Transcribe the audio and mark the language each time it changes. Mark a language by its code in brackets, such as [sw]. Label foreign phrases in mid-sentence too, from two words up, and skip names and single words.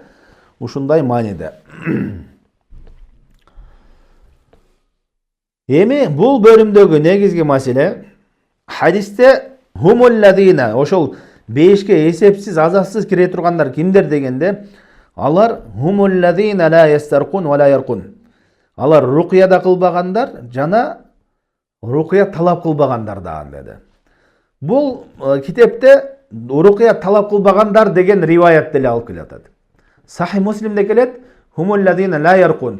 [ky] Ушундай мааниде. Эми бул бөлүмдөгү негизги маселе хадисте [ar] هم الذين, [ky] ошол бешке эсепсиз, азапсыз кире тургандар кимдер дегенде, алар [ar] هم الذين لا يسترقون ولا يرقون. [ky] Алар рукуяда кылбагандар жана рукуя талап кылбагандар дагы деди. Бул китепте рукуя талап кылбагандар деген риваят деле алып келатат. Сахи Муслимде келет [ar] هم الذين لا يرقون.